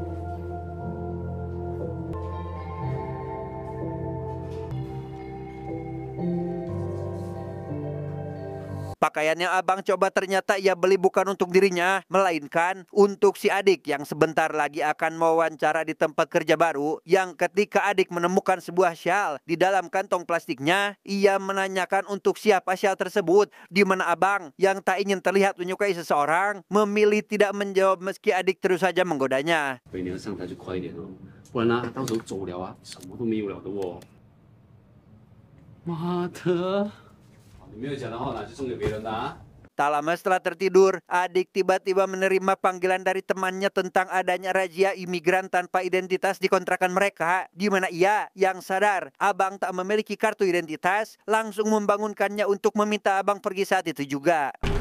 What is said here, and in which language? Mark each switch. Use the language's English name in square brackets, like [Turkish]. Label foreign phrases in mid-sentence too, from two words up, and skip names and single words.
[Indonesian] Pakaian yang abang coba ternyata ia beli bukan untuk dirinya, melainkan untuk si adik yang sebentar lagi akan mewawancara di tempat kerja baru. Yang ketika adik menemukan sebuah syal di dalam kantong plastiknya, ia menanyakan untuk siapa syal tersebut. Di mana abang yang tak ingin terlihat menyukai seseorang, memilih tidak menjawab meski adik terus saja menggodanya. [Chinese] 你要上台就快一点哦，不然呢，到时候走了啊，什么都没有了的哦。妈的！你没有讲的话，拿去送给别人的啊！ [Indonesian] Tak lama setelah tertidur, adik tiba-tiba menerima panggilan dari temannya tentang adanya razia imigran tanpa identitas di kontrakan mereka. Di mana ia yang sadar abang tak memiliki kartu identitas, langsung membangunkannya untuk meminta abang pergi saat itu juga.